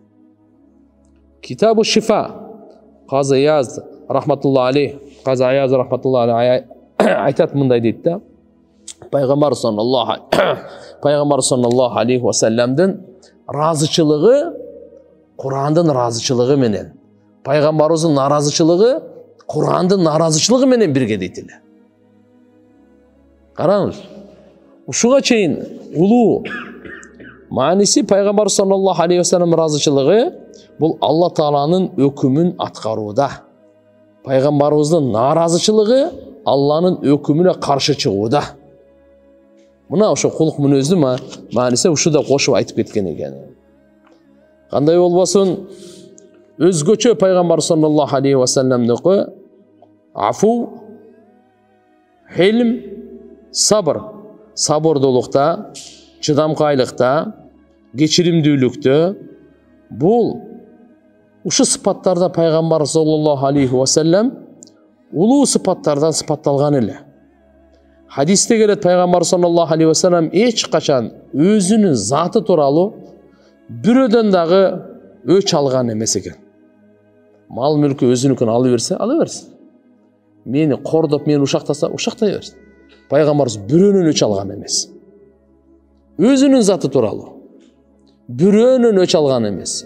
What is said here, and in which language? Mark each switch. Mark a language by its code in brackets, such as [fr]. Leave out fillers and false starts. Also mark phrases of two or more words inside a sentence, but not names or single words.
[ky] Китабу Шифа, Казы Аяз [ar] رحمة الله عليه, [ky] Казы Аяз [ar] رحمة الله عليه [ky] айтат, мындай дейт да: Пайгамбар [ar] صلى الله عليه و [ky] салламдын разычылыгы Кур'андын разычылыгы менен, пайгамбарыбыздын наразычылыгы Кур'андын наразычылыгы менен бирге дейт эле. Караңыз, ушуга чейин улуу мааниси пайгамбар [ar] صلى الله عليه وسلم [ky] разычылыгы бул Алла Тааланын өкүмүн аткарууда. Пайгамбарыбыздын наразычылыгы Алланын өкүмүнө каршы чыгууда. Мына ошо кулук мүнөздү мааниси ушуда кошуп айтып кеткен экен. Кандай болбосун, өзгөчө пайгамбар [ar] صلى الله عليه و [ky] салламдыкы афу, хилм, сабыр, сабырдуулукта, чыдамкайлыкта, кечиримдүүлүктө, бул ушу сыпаттарда пайгамбар [ar] صلى الله عليه وسلم [ky] улуу сыпаттардан сыпатталган эле. Хадисте келет, пайгамбар [ar] صلى الله عليه وسلم [ky] эч качан өзүнүн заты тууралуу бирөөдөн дагы өч алган эмес экен. Мал мүлкү өзүнүкүн ала берсе, ала берсин. Мени кордоп, мени ушактаса, ушактай берсин. Пайгамбарыбыз бирөөнүн өч алган эмес. Өзүнүн заты тууралуу бирөөнүн өч алган эмес.